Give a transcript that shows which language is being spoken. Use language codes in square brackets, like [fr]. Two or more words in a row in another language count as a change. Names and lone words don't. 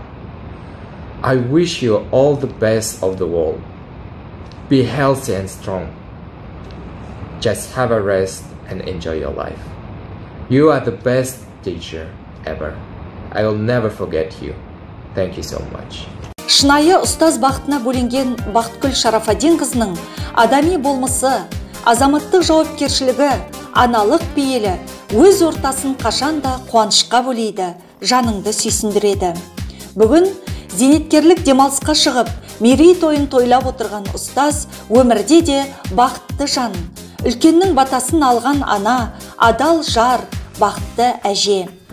[en] I wish you all the best of the world. Be healthy and strong. Just have a rest and enjoy your life. You are the best teacher ever. I will never forget you. Thank you so much. [kk] шынайы ұстаз бақытына бөленген Бақытгүл Шарафаддинқызының адами болмысы, азаматтық жауапкершілігі, аналық пейілі өз ортасын қашанда қуанышқа бөлейді, жаныңды сүйсіндіреді. Бүгін зейнеткерлік демалысқа шығып, мерейтойын тойлап отырған ұстаз өмірде де бақытты жан, үлкеннің батасын алған ана, адал жар, бақытты әже.